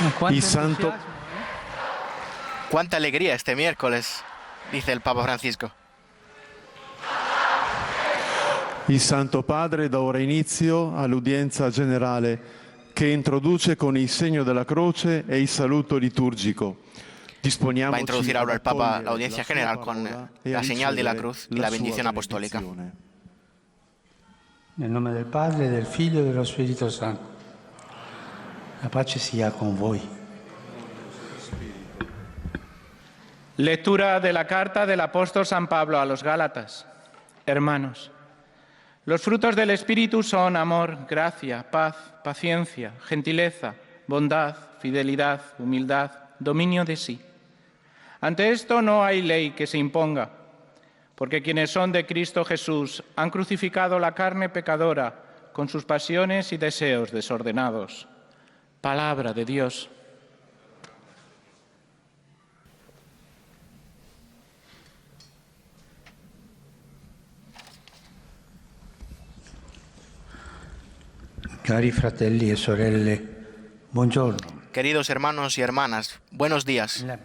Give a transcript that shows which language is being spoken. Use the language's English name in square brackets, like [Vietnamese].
[Spanish] Y santo... ¡Cuánta alegría este miércoles!, dice el Papa Francisco. [Italian] Il Santo Padre dà ora inizio all'udienza generale che introduce con il segno della croce e il saluto liturgico. [Spanish] Va a introducir ahora el Papa la audiencia general con la señal de la cruz y la bendición apostólica. [Italian] Nel nome del Padre, del Figlio e dello Spirito Santo. La pace sia con voi. [Spanish] Lectura de la carta del apóstol San Pablo a los Gálatas. Hermanos, los frutos del Espíritu son amor, gracia, paz, paciencia, gentileza, bondad, fidelidad, humildad, dominio de sí. Ante esto no hay ley que se imponga, porque quienes son de Cristo Jesús han crucificado la carne pecadora con sus pasiones y deseos desordenados. Palabra de Dios. [Italian] Cari fratelli e sorelle, buongiorno. [Spanish] Queridos hermanos y hermanas, buenos días.